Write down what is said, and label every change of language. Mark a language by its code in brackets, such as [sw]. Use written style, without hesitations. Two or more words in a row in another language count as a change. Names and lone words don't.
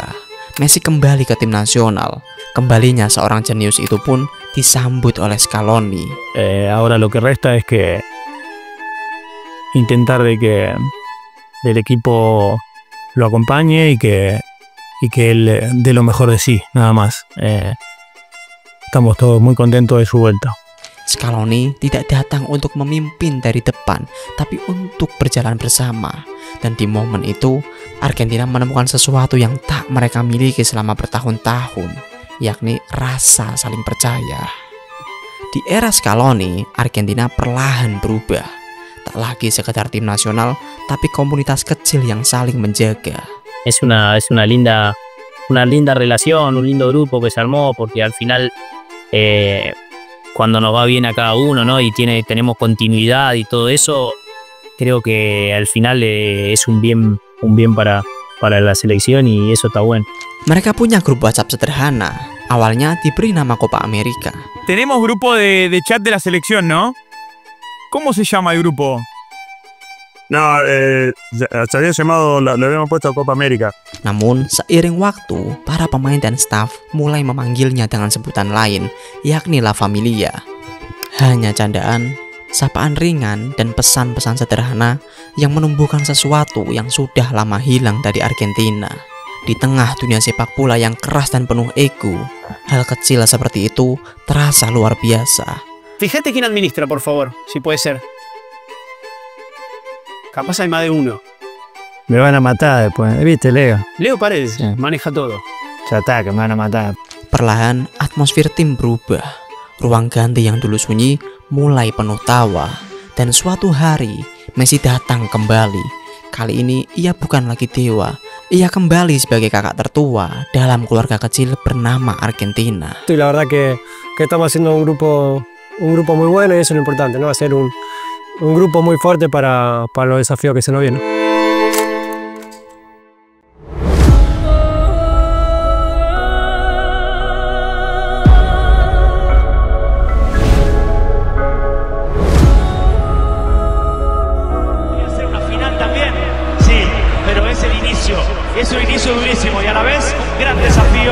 [id] Messi kembali ke tim nasional. Kembalinya seorang jenius itu pun disambut oleh Scaloni. [es] Ahora lo que resta es que intentar de que el equipo lo acompañe y que él dé lo mejor de sí, nada más. Estamos todos muy contentos de su vuelta. [id] Scaloni tidak datang untuk memimpin dari depan, tapi untuk berjalan bersama. Dan di momen itu, Argentina menemukan sesuatu yang tak mereka miliki selama bertahun-tahun, yakni rasa saling percaya. Di era Scaloni, Argentina perlahan berubah. Tak lagi sekedar tim nasional, tapi komunitas kecil yang saling menjaga. [es] Es una linda relación, un lindo grupo que se armó, porque al final cuando nos va bien a cada uno, ¿no? Y tenemos continuidad y todo eso, creo que al final es un bien para la selección y eso está bueno. [id] Mereka punya grup WhatsApp sederhana. Awalnya diberi nama Copa America. [es] Tenemos grupo de chat de la selección, ¿no? ¿Cómo se llama el grupo? No, se había llamado, lo habíamos puesto Copa America. [id] Namun, seiring waktu, para pemain dan staf mulai memanggilnya dengan sebutan lain, yakni La Familia. Hanya candaan, sapaan ringan, dan pesan-pesan sederhana yang menumbuhkan sesuatu yang sudah lama hilang dari Argentina. Di tengah dunia sepak bola yang keras dan penuh ego, hal kecil seperti itu terasa luar biasa. [es] Fíjate quién administra, por favor, si puede ser. Capaz hay más de uno. Me van a matar después, ¿viste, Leo? Leo Paredes, maneja todo. Ya está, que me van a matar. [id] Perlahan, atmosfer tim berubah. Ruang ganti yang dulu sunyi mulai penuh tawa. Dan suatu hari, Messi datang kembali. Kali ini, ia bukan lagi dewa. Ia kembali sebagai kakak tertua dalam keluarga kecil bernama Argentina. [es] Y la verdad que estamos haciendo un grupo muy bueno y eso es lo importante, ¿no? Va a ser un grupo muy fuerte para los desafíos que se nos vienen. Hacer una final también, sí, pero es el inicio, es un inicio durísimo y a la vez un gran desafío.